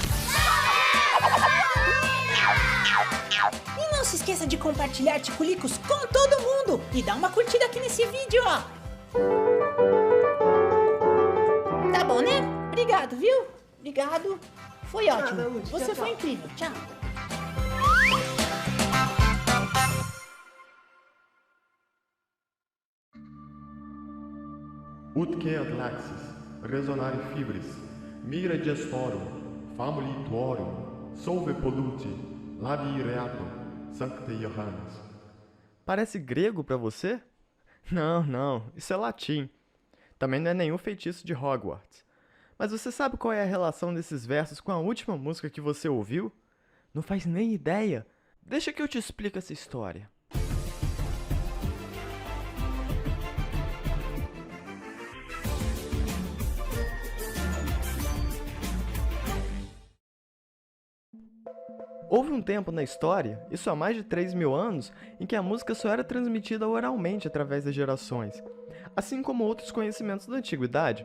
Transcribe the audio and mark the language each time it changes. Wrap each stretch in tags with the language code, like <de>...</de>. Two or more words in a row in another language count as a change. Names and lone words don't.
<pt>E não se esqueça de compartilhar Ticulicos com todo mundo e dar uma curtida aqui nesse vídeo, ó! Tá bom, né? Obrigado, viu? Obrigado. Foi ótimo. Você foi incrível. Tchau.</pt> <la>Utque adlaxis, resonare fibris, mira gestorum, famuli tuorum, solve polluti, labii reatum, sancte Johannes.</la> <pt>Parece grego pra você? Não, isso é latim. Também não é nenhum feitiço de Hogwarts. Mas você sabe qual é a relação desses versos com a última música que você ouviu? Não faz nem ideia? Deixa que eu te explico essa história. Houve um tempo na história, isso há mais de 3.000 anos, em que a música só era transmitida oralmente através das gerações, assim como outros conhecimentos da antiguidade.</pt>